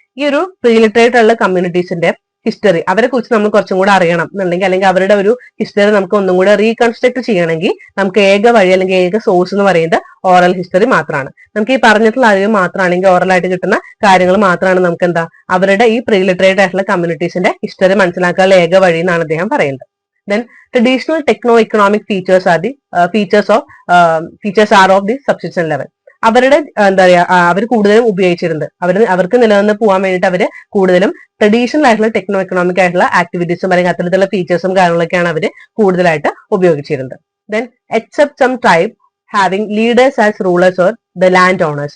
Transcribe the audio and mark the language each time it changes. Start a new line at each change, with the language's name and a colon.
Malayalam: ഈ ഒരു pre literate ഉള്ള കമ്മ്യൂണിറ്റീസിന്റെ ഹിസ്റ്ററി അവരെ കുറിച്ച് നമ്മൾ കുറച്ചും കൂടെ അറിയണം എന്നുണ്ടെങ്കിൽ, അല്ലെങ്കിൽ അവരുടെ ഒരു ഹിസ്റ്ററി നമുക്ക് ഒന്നും കൂടെ റീകൺസ്ട്രക്ട് ചെയ്യണമെങ്കിൽ നമുക്ക് ഏക വഴി അല്ലെങ്കിൽ ഏക സോഴ്സ് എന്ന് പറയുന്നത് ഓറൽ ഹിസ്റ്ററി മാത്രമാണ്. നമുക്ക് ഈ പറഞ്ഞിട്ടുള്ള അറിവ് മാത്രമാണെങ്കിൽ ഓറൽ ആയിട്ട് കിട്ടുന്ന കാര്യങ്ങൾ മാത്രമാണ് നമുക്ക് അവരുടെ ഈ പ്രീ ലിറ്ററേറ്റ് ആയിട്ടുള്ള കമ്മ്യൂണിറ്റീസിന്റെ ഹിസ്റ്ററി മനസ്സിലാക്കാനുള്ള ഏക വഴി എന്നാണ് അദ്ദേഹം പറയുന്നത്.
English: Then traditional techno-economic features are the features are of the subsistence level.
Malayalam: അവരുടെ അവർ കൂടുതലും ഉപയോഗിച്ചിരുന്നത് അവർക്ക് നിലനിന്ന് പോകാൻ വേണ്ടിയിട്ട് അവര് കൂടുതലും ട്രഡീഷണൽ ആയിട്ടുള്ള ടെക്നോ എക്കണോമിക് ആയിട്ടുള്ള ആക്ടിവിറ്റീസും അല്ലെങ്കിൽ അത്തരത്തിലുള്ള ഫീച്ചേഴ്സും കാര്യങ്ങളൊക്കെയാണ് അവർ കൂടുതലായിട്ട് ഉപയോഗിച്ചിരുന്നത്.
English: Then except some tribe having leaders as rulers or the land owners.